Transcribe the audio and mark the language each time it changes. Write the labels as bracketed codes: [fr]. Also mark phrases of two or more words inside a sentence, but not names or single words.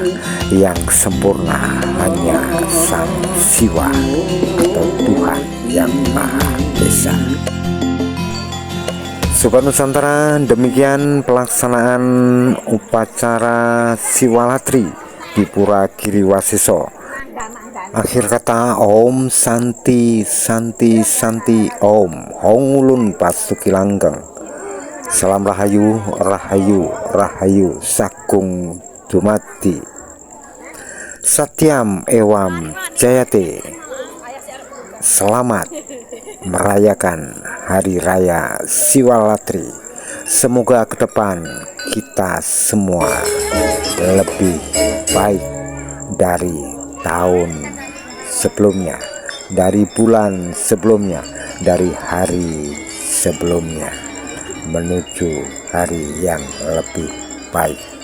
[id] Yang sempurna hanya Sang Siwa atau Tuhan Yang Maha Esa. Sobat Nusantara, demikian pelaksanaan upacara Siwalatri di Pura Giriwaseso. Akhir kata, [sa] Om Santi Santi Santi Om [jv] Hongulun Pasuki Langgeng. Salam Rahayu, Rahayu, Rahayu Sakung Dumati. [sa] Satyam Ewam Jayate. [id] Selamat merayakan Hari Raya Siwalatri. Semoga ke depan kita semua lebih baik dari tahun sebelumnya, dari bulan sebelumnya, dari hari sebelumnya, menuju hari yang lebih baik.